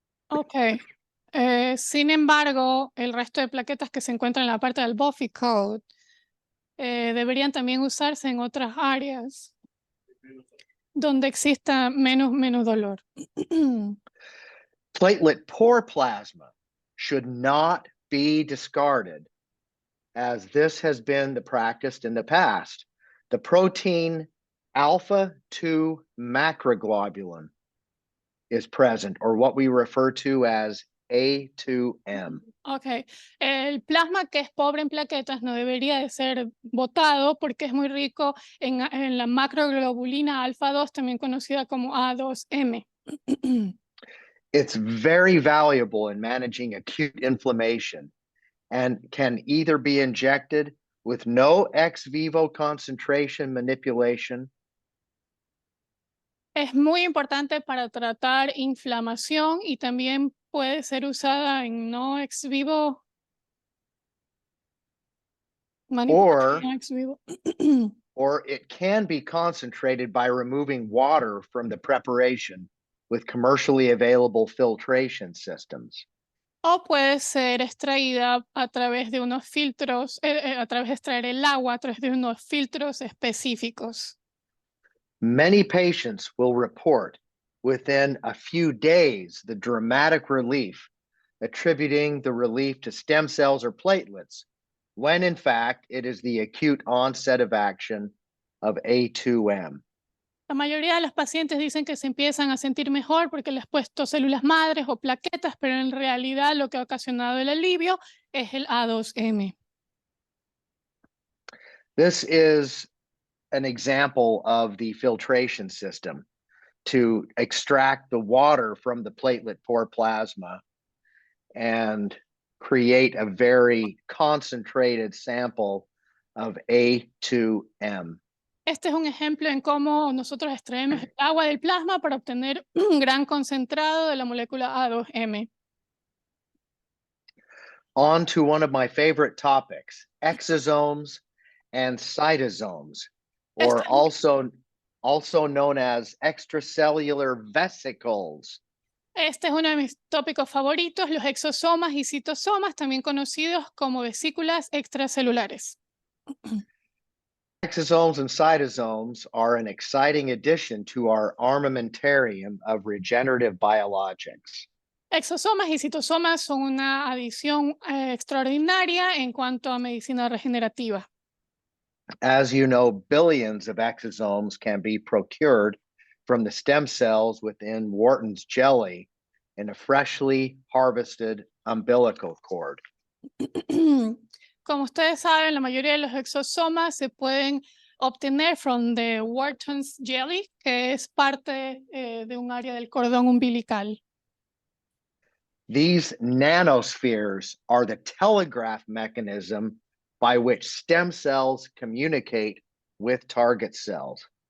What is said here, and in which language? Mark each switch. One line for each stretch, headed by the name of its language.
Spanish: Ok. Sin embargo, el resto de plaquetas que se encuentran en la parte del Buffy Coat deberían también usarse en otras áreas donde exista menos dolor.
English: Platelet poor plasma should not be discarded, as this has been the practice in the past. The protein alpha 2 macroglobulin is present, or what we refer to as A2M.
Spanish: Ok, el plasma que es pobre en plaquetas no debería de ser botado porque es muy rico en la macroglobulina alfa 2, también conocida como A2M.
English: It's very valuable in managing acute inflammation and can either be injected with no ex vivo concentration manipulation.
Spanish: Es muy importante para tratar inflamación y también puede ser usada en no ex vivo.
English: Or-
Spanish: no ex vivo.
English: Or it can be concentrated by removing water from the preparation with commercially available filtration systems.
Spanish: O puede ser extraída a través de unos filtros, a través de extraer el agua a través de unos filtros específicos.
English: Many patients will report within a few days the dramatic relief, attributing the relief to stem cells or platelets, when in fact it is the acute onset of action of A2M.
Spanish: La mayoría de los pacientes dicen que se empiezan a sentir mejor porque les he puesto células madres o plaquetas, pero en realidad lo que ha ocasionado el alivio es el A2M.
English: This is an example of the filtration system to extract the water from the platelet poor plasma and create a very concentrated sample of A2M.
Spanish: Este es un ejemplo en cómo nosotros extraemos el agua del plasma para obtener un gran concentrado de la molécula A2M.
English: On to one of my favorite topics, exosomes and cytosomes, or also known as extracellular vesicles.
Spanish: Este es uno de mis tópicos favoritos, los exosomas y citosomas, también conocidos como vesículas extracelulares.
English: Exosomes and cytosomes are an exciting addition to our armamentarium of regenerative biologics.
Spanish: Exosomas y citosomas son una adición extraordinaria en cuanto a medicina regenerativa.
English: As you know, billions of exosomes can be procured from the stem cells within Wharton's jelly in a freshly harvested umbilical cord.
Spanish: Como ustedes saben, la mayoría de los exosomas se pueden obtener
English: from the Wharton's jelly,
Spanish: que es parte de un área del cordón umbilical.
English: These nanospheres are the telegraph mechanism by which stem cells communicate with target cells.